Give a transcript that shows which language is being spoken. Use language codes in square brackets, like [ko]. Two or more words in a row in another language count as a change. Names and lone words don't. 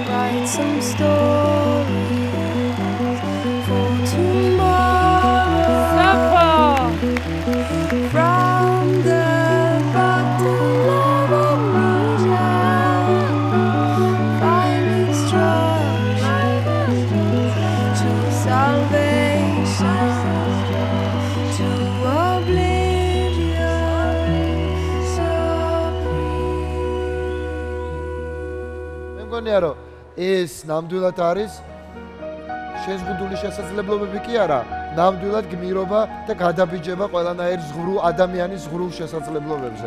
[en] Write some stories for tomorrow. From the bottom of amnesia, find instructions to salvation. [ka] რომ ეს ნამდვილად არის შეზღუდული შესაძლებლობები კი არა, ნამდვილად გმირობა და გადაბიჯება ყველანაირ ზღვრულ ადამიანის ზღვრულ შესაძლებლობებზე.